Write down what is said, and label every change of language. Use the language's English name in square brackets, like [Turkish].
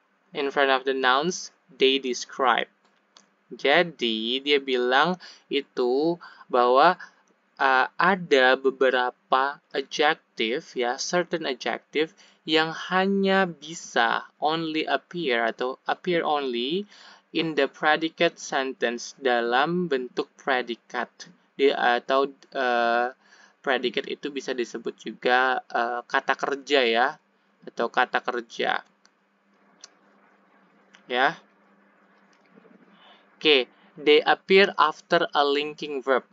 [English] In front of the nouns they describe. [Indonesian] Jadi dia bilang itu bahwa ada beberapa adjective ya, [English] certain adjective [Indonesian] yang hanya bisa [English] only appear [Indonesian] atau [English] appear only in the predicate sentence [Indonesian] dalam bentuk predikat. Atau predikat itu bisa disebut juga kata kerja ya, atau kata kerja. Ya. [English] Oke, they appear after a linking verb.